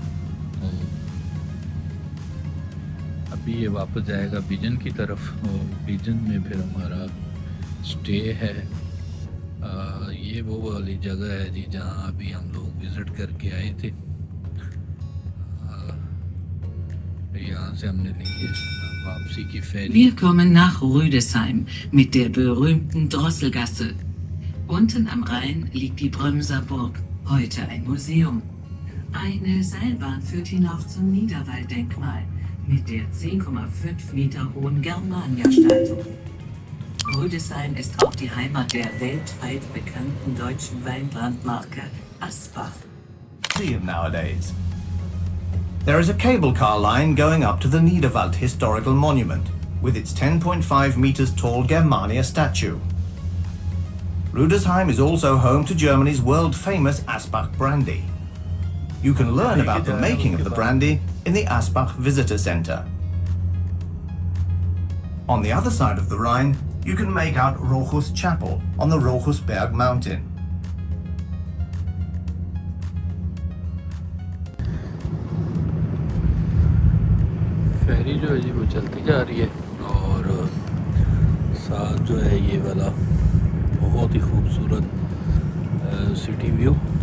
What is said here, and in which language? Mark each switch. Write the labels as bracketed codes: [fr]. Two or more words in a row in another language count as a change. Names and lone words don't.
[hi] अभी ये वापस जाएगा बिजन की तरफ और बिजन में फिर हमारा स्टे है। ये वो वाली जगह है जी जहाँ अभी हम लोग विज़िट करके आए थे। यहाँ से हमने ली है वापसी की फेरी। [de] Wir kommen nach Rüdesheim mit der berühmten Drosselgasse. Unten am Rhein liegt die Brömser Burg, heute ein Museum. Eine Seilbahn führt hinauf zum Niederwalddenkmal mit der 10,5 Meter hohen Germania-Statue. Rüdesheim ist auch die Heimat der weltweit bekannten deutschen Weinbrandmarke Asbach. [en] Nowadays. There is a cable car line going up to the Niederwald Historical Monument with its 10.5 meters tall Germania statue. Rüdesheim is also home to Germany's world famous Asbach brandy. You can learn about the making of the brandy in the Asbach Visitor Center. On the other side of the Rhine, you can make out Rochus Chapel on the Rochusberg mountain. [hi] फेरी जो है जी वो चलती जा रही है और साथ जो है ये वाला बहुत ही खूबसूरत [en] city view.